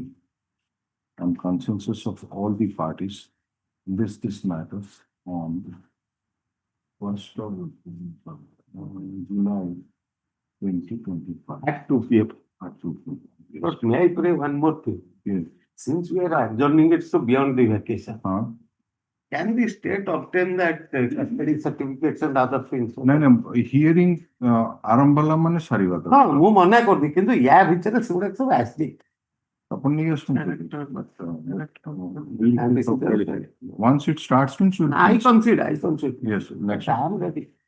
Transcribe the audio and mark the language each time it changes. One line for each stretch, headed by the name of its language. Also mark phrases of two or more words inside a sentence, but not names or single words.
English: On consensus of all the parties, this matters on 1st of July 2025. At 2 p.m. At 2 p.m. But may I pray one more thing? Yes. Since we are adjourning it so beyond the vacation, can the state obtain that custody certificates and other things?
Odia: No, hearing ଆରମ୍ଭଲା ମାନେ ସରିବ ତ.
English: No,
Odia: ମୁଁ ମନା କରୁନି କିନ୍ତୁ ୟା ଭିତରେ ସେଗୁଡା ସବୁ ଆସିଛି ଆପଣ ନେଇ ଆସନ୍ତୁ
English: once it starts means I consider yes next I am ready.